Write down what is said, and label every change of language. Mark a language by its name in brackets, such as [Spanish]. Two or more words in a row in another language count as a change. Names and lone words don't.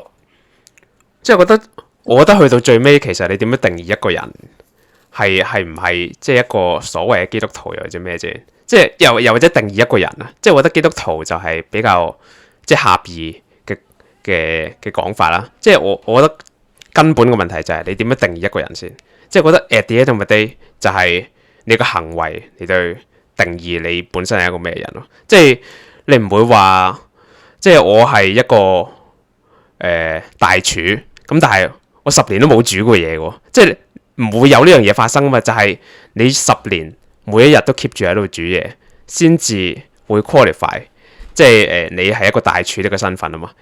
[Cantonese] 即係我覺得去到最尾，其實你點樣定義一個人係唔係即係一個所謂嘅基督徒又或者咩啫？即係又或者定義一個人啊？即係我覺得基督徒就係比較即係狹義嘅講法啦。即係我覺得根本嘅問題就係你點樣定義一個人先？即係覺得 [English] at the end of the day [Cantonese] 就係你個行為嚟到定義你本身係一個咩人咯。即係你唔會話，即係我係一個大廚，咁但係我10年都冇煮過嘢喎，即係唔會有呢樣嘢發生啊嘛。就係你10年每一日都 keep 住喺度煮嘢，先至會 qualify，即係你係一個大廚呢個身份啊嘛。